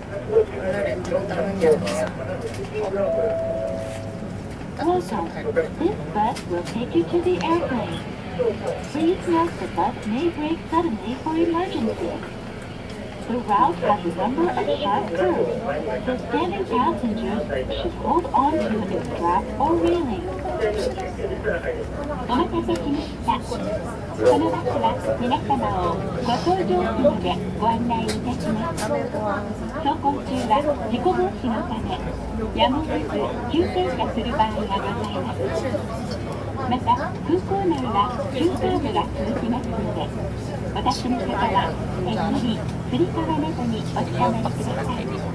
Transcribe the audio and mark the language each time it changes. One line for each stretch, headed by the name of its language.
Korean: 원래 렌즈로 닦는 게 아니야.
English: Welcome. This bus will take you to the airplane. Please note the bus may brake suddenly for emergency. The route has a number of sharp curves, so standing passengers should hold on to a strap or railing.
Japanese: お待たせしました。このバスは皆様をご搭乗機までご案内いたします。走行中は事故防止のため、やむを得ず急停車する場合がございます。また、空港内は急カーブが続きますので、お立ちの方は日々つり革などにおつかまりください。